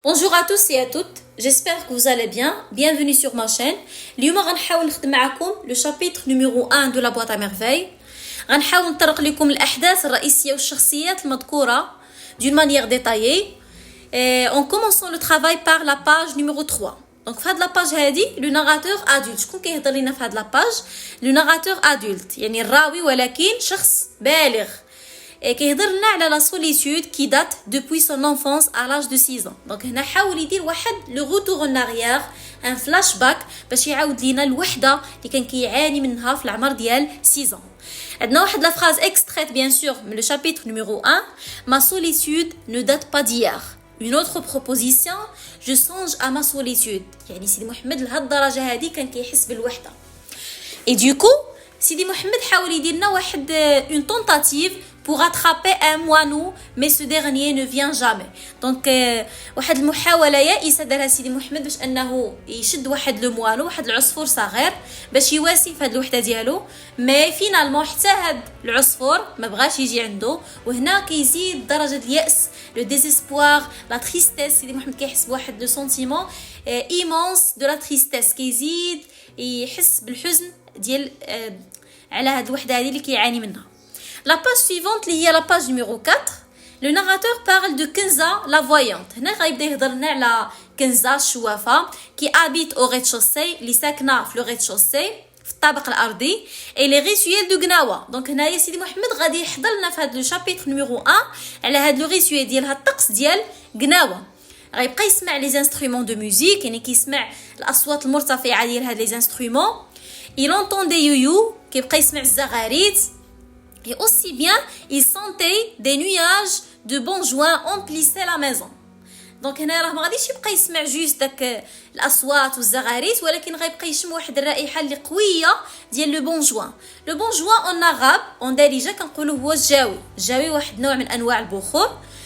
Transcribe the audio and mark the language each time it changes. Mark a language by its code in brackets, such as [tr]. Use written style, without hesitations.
[fr] Bonjour à tous et à toutes, j'espère que vous allez bien. Bienvenue sur ma chaîne. [ar] اليوم غنحاول نخدم معكم [fr] le chapitre numéro 1 de la boîte à merveilles. [ar] غنحاول نطرق لكم الأحداث الرئيسية والشخصيات المذكورة [fr] d'une manière détaillée. En commençant le travail par la page numéro 3. Donc [ar] في هاد [fr] la page هادي le narrateur adulte. [ar] شكون كيهضر لينا في هاد la page؟ [fr] Le narrateur adulte [ar] يعني الراوي ولكن شخص بالغ. كيهضر لنا على [fr] لا سوليتود كي دات depuis son enfance à l'âge de 6 ans. [ar] دونك هنا حاول يدير واحد لو روتور ان اريير ان فلاش باك باش يعاود لينا الوحده اللي كان كيعاني منها في العمر ديال 6 ans. عندنا واحد [fr] لا فراز اكستريت بيان سور من لو شابيتر نيميرو 1. Ma solitude ne date pas d'hier. Une autre proposition, je songe à ma solitude. [ar] يعني سيدي محمد لهاد الدرجه هذه كان كيحس بالوحده. [fr] Et du coup سيدي محمد [ar] حاول يدير لنا واحد [fr] une tentative pour attraper un moineau mais ce dernier ne vient jamais. [ar] Donc واحد المحاوله يائسه دارها سيدي محمد باش انه يشد واحد لو موانو واحد العصفور صغير باش يواسي في هاد الوحده ديالو مي فينالمون حتى هاد العصفور ما بغاش يجي عنده. وهنا كيزيد درجه الياس لو ديزيسبوار لا تريستيس. سيدي محمد كيحس بواحد لو سونتيمون ايمونس دو لا تريستيس كيزيد يحس بالحزن ديال على هاد الوحده هذه اللي كيعاني منها. [fr] La page suivante [ar] اللي هي [fr] la page numéro 4. Le narrateur parle de Kenza la voyante. [ar] هنا غيبدا يهضر لنا على كنزة الشوافة [fr] qui habite au rez-de-chaussée [ar] اللي ساكنه في لو rez-de-chaussée في الطابق الارضي [fr] et les rituels de [ar] غناوة. دونك هنايا سيدي محمد غادي يحضر لنا في هذا لو شابيتر نيميرو 1 على هذا لو ريتويل ديال هاد الطقس ديال غناوة. غيبقى يسمع لي انسترومون دو ميوزيك يعني كيسمع الاصوات المرتفعه ديال هاد لي انسترومون. [fr] il entend des [ar] يويو كيبقى يسمع الزغاريت. [fr] Et aussi bien, il sentait des nuages de bons joints emplissaient la maison. [ar] Donc هنا راه ما غاديش يبقى يسمع جوست داك الاصوات والزغاريت ولكن غيبقى يشم واحد الرائحه اللي قويه ديال لو بون جوان. لو بون جوان اون عرب اون دارجه كنقولوا هو الجاوي. الجاوي واحد نوع من انواع البخور.